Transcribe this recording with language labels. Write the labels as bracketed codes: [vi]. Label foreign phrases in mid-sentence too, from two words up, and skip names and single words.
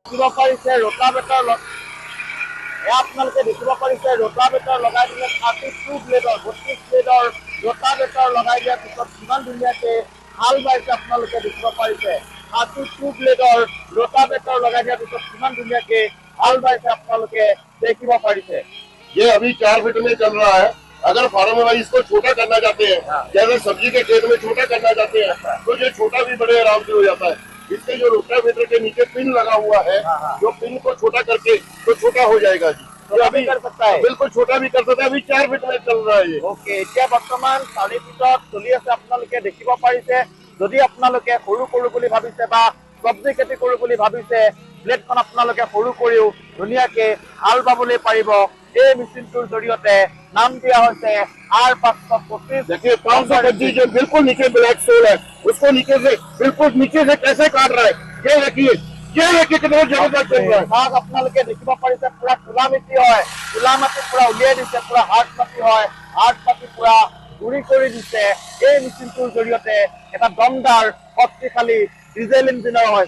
[as] দেখিব পাৰিছে ৰোটাভেটৰ আপোনালোকে দেখিব পাৰিছে ৰোটাভেটৰ লগাই দিলে 32 ব্লেডৰ 32 ব্লেডৰ ৰোটাভেটৰ লগাই দিয়াৰ পিছত কিমান ধুনীয়াকে হাল বাইছে আপোনালোকে দেখিব পাৰিছে 32 ব্লেডৰ ৰোটাভেটৰ লগাই দিয়াৰ পিছত কিমান ধুনীয়াকে হাল বাইছে আপোনালোকে দেখিব পাৰিছে। [hi] ये अभी 4 फीट में चल रहा है। अगर फार्म वाइज इसको छोटा करना चाहते हैं, जैसे सब्जी के खेत में छोटा करना चाहते हैं, तो ये छोटा भी बड़े आराम से हो जाता है। इसके जो रोटावेटर के नीचे पिन लगा हुआ है, जो पिन को छोटा करके तो छोटा हो जाएगा जी। तो अभी कर सकता है, बिल्कुल छोटा भी कर सकता है। अभी 4 फीट में चल रहा है ये। ओके, [as] এতিয়া বৰ্তমান 4 ফিটত চলি আছে আপোনালোকে দেখিব পাৰিছে। যদি আপোনালোকে সৰু কৰো বুলি ভাবিছে বা সবজি খেতি কৰো বুলি ভাবিছে, ব্লেডখন আপোনালোকে সৰু কৰিও ধুনীয়াকে হাল বাবলৈ পাৰিব। এই মেচিনটোৰ জৰিয়তে নাম দিয়া হৈছে R525। [hi] देखिए 525 जो बिल्कुल नीचे [en] black soil [hi] है, उसको नीचे से बिल्कुल नीचे से कैसे काट रहा है, ये देखिए कितना जबरदस्त चल रहा है। [as] ভাগ আপোনালোকে দেখিব পাৰিছে পুৰা কোলা মাটি হয়, কোলা মাটি পুৰা উলিয়াই দিছে, পুৰা হাৰ্ড মাটি হয়, হাৰ্ড মাটি পুৰা গুড়ি কৰি দিছে। এই মেচিনটোৰ জৰিয়তে এটা দমদাৰ শক্তিশালী ডিজেল ইঞ্জিনৰ হয়।